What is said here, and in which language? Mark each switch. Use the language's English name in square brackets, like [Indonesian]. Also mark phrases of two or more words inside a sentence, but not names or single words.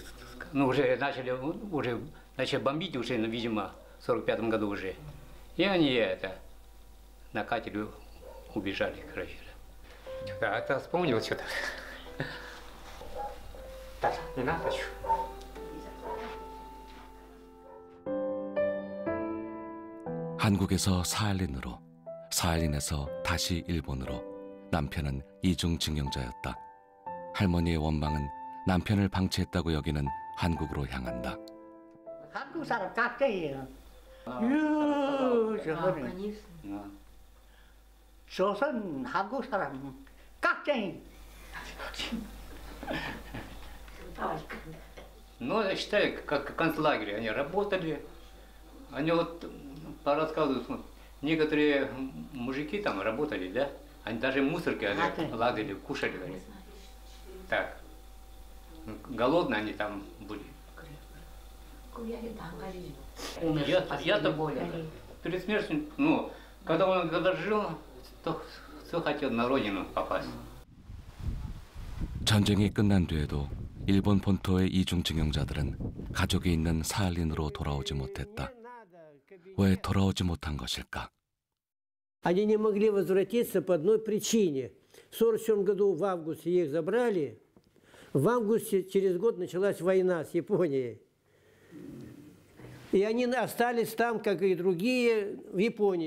[Russian] Ну, уже начали бомбить уже, видимо, в 45-м году уже. И они на катере убежали, короче. Да, это вспомнил что-то. Так, не надо еще. [Korean] 한국에서 사할린으로, 사할린에서 다시 일본으로. 남편은 이중 징용자였다. 할머니의 원망은 남편을 방치했다고 여기는 한국으로 향한다. 한국 사람 깍쟁이에요. 조선 한국 사람 깍쟁이. [Russian] Ну, я считаю, как концлагерь, они работали. Они вот по рассказу, некоторые мужики там работали, да? Они даже мусорки ладили, кушали, говорят. Так. Голодные они там были. Я-то перед смертью, ну, когда жил, то все хотел на родину попасть. [Korean] 전쟁이 끝난 뒤에도 일본 본토의 이중징용자들은 가족이 있는 사할린으로 돌아오지 못했다. 왜 돌아오지 못한 것일까? [Russian] Они не могли возвратиться по одной причине. В 1947 году в августе их забрали. В августе через год началась война с Японией. И они остались там, как и другие, в Японии.